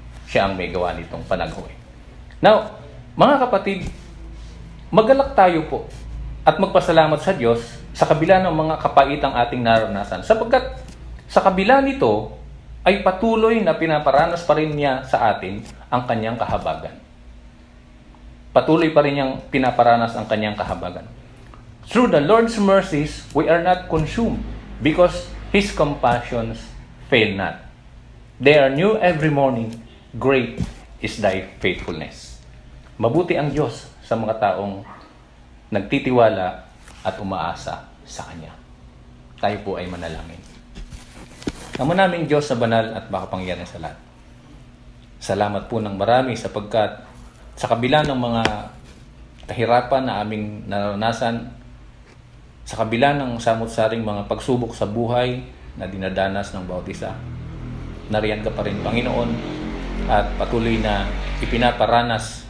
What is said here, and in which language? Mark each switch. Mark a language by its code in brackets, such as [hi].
[tl] Siya ang may gawa nitong panaghoy. Now, mga kapatid, magalak tayo po at magpasalamat sa Diyos sa kabila ng mga kapaitang ating naranasan. Sapagkat sa kabila nito ay patuloy na pinaparanas pa rin niya sa atin ang kanyang kahabagan. Patuloy pa rin niyang pinaparanas ang kanyang kahabagan. [en] Through the Lord's mercies, we are not consumed because His compassions fail not. They are new every morning. Great is thy faithfulness. [tl] Mabuti ang Diyos sa mga taong nagtitiwala at umaasa sa Kanya. Tayo po ay manalangin. Amo naming Diyos na banal at makapangyarihan sa lahat. Salamat po ng marami sapagkat sa kabila ng mga kahirapan na aming naranasan, sa kabila ng samot-saring mga pagsubok sa buhay na dinadanas ng bawat isa, nariyan ka pa rin, Panginoon, at patuloy na ipinaparanas